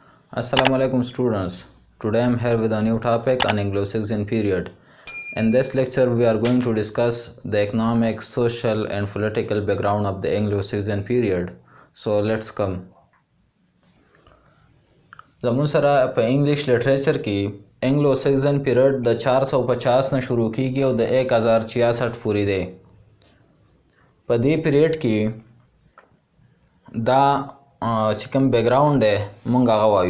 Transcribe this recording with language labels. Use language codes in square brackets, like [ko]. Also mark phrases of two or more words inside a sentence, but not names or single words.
[en] Assalamu alaikum students. Today I am here with a new topic on Anglo-Saxon period. In this lecture we are going to discuss the economic, social and political background of the Anglo-Saxon period. So let's come. [ps] زمون سره په [en] English literature [ps] کې [en] Anglo-Saxon period [ps] د 450 نه شروع کیږي او د 1066 پورې دی. په دې پیریډ کې دا چې کوم بیکګراوند دی مونږ هغه وایو.